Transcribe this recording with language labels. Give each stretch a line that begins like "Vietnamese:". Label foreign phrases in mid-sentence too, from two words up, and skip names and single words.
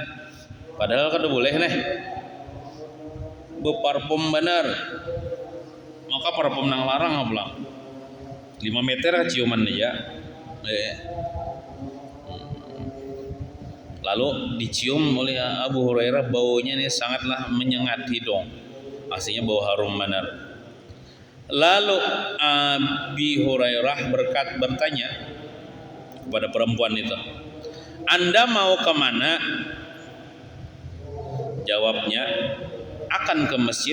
Banjar: Padahal kada boleh nih. Bau parfum benar. Maka parfum nang larang pulang. 5 meter ciuman aja. Lalu dicium oleh Abu Hurairah, baunya ini sangatlah menyengat hidung. Aslinya bau harum benar. Lalu Abi Hurairah bertanya kepada perempuan itu, Anda mau kemana? Jawabnya, akan ke masjid.